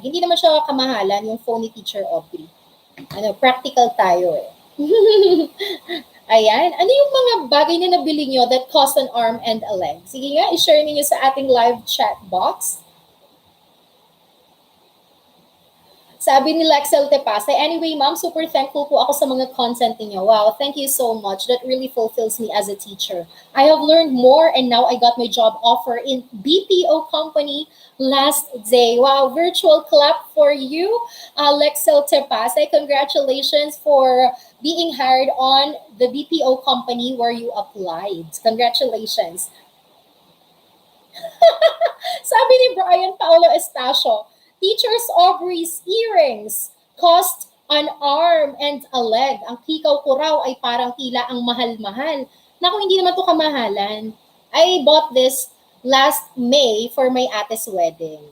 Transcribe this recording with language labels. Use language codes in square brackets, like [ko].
[tl] Hindi naman siya kamahalan yung phone ni Teacher Aubrey. Practical tayo eh. Ayan. Ano yung mga bagay na nabili nyo [en] that cost an arm and a leg? [tl] Sige nga, i-share niyo sa ating live chat box. Sabi ni Lexel Tepasa, anyway, ma'am, super thankful po ako sa mga content niyo. [en] Wow, thank you so much. That really fulfills me as a teacher. I have learned more and now I got my job offer in BPO company last day. Wow, virtual clap for you, Lexel Tepasa. Congratulations for being hired on the BPO company where you applied. Congratulations. [tl] Sabi ni [en] Brian Paulo Estacio, Teachers Aubrey's earrings cost an arm and a leg. [tl] Ang hikaw ko raw ay parang tila ang mahal-mahal. Naku, hindi naman to kamahalan. [en] I bought this last May for my ate's wedding.